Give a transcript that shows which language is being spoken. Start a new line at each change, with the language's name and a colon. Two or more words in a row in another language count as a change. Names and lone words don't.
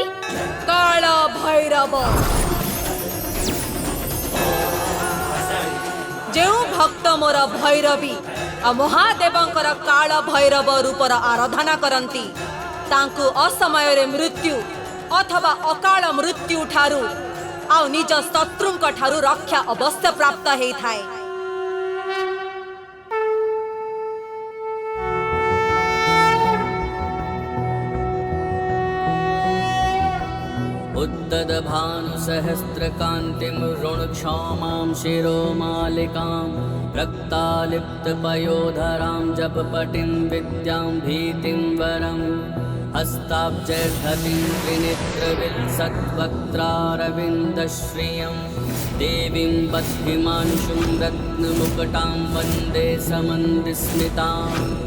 Odia: କାଳ ଭୈରବ ଯେଉଁ ଭକ୍ତ ମୋର ଭୈରବୀ ଆ ମହାଦେବଙ୍କର କାଳ ଭୈରବ ରୂପର ଆରାଧନା କରନ୍ତି ତାଙ୍କୁ ଅସମୟ ରେ ମୃତ୍ୟୁ ଅଥବା ଅକାଳ ମୃତ୍ୟୁ ଠାରୁ ଆ ନିଜ ଶତ୍ରୁଙ୍କ ଠାରୁ ରକ୍ଷା ଅବଶ୍ୟ ପ୍ରାପ୍ତ ହୋଇ ଥାଏ।
Sanskrit: उद्दभानुसहस्रकान्तिं ऋणक्षौमां शिरोमालिकां रक्तालिप्तपयोधरां जपपटिं विद्यां भीतिं वरं हस्ताब्जैर्धतिं त्रिनेत्रविलसद्वक्त्रारविन्दश्रियं देवीं बद्धिमांशुं रत्नमुकुटां वन्दे समन्विस्मिताम्।